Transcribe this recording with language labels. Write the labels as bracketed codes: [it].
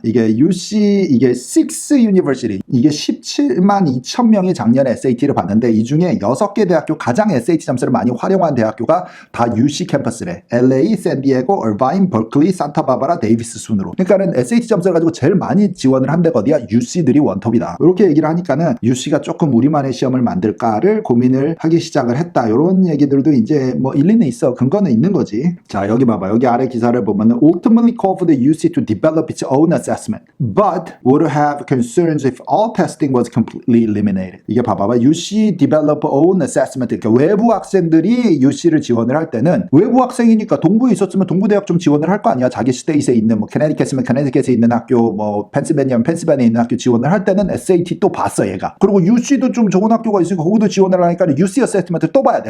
[ko] 이게 UC, 이게 6 University. 이게 17만 2천 명이 작년에 SAT를 봤는데, 이 중에 6개 대학교 가장 SAT 점수를 많이 활용한 대학교가 다 UC 캠퍼스래. LA, 샌디에고, 얼바인, 버클리, 산타바바라, 데이비스 순으로. 그러니까는 SAT 점수를 가지고 제일 많이 지원을 한 데가 어디야? UC들이 원톱이다. 이렇게 얘기를 하니까는 UC가 조금 우리만의 시험을 만들까를 고민을 하기 시작을 했다. 이런 얘기들도 이제 뭐 일리는 있어. 근거는 있는 거지. 자, 여기 봐봐. 여기 아래 기사를 보면은 [en] ultimately call for the UC to develop its own assessment, but would have concerns if all testing was completely eliminated. [ko] 이게 봐봐. [en] UC develop own assessment. [ko] 그러니까 외부 학생들이 UC를 지원을 할 때는, 외부 학생이니까 동부에 있었으면 동부 대학 좀 지원을 할 거 아니야. 자기 스테이트에 있는 뭐 캐네디켓이면 캐네디켓에 있는 학교, 뭐 펜실베니아면 펜실베니아에 있는 학교 지원을 할 때는 SAT 또 봤어, 얘가. 그리고 UC도 좀 좋은 학교가 있으니까 거기도 지원을 하니까 UC 어세스먼트 또 봐야 돼.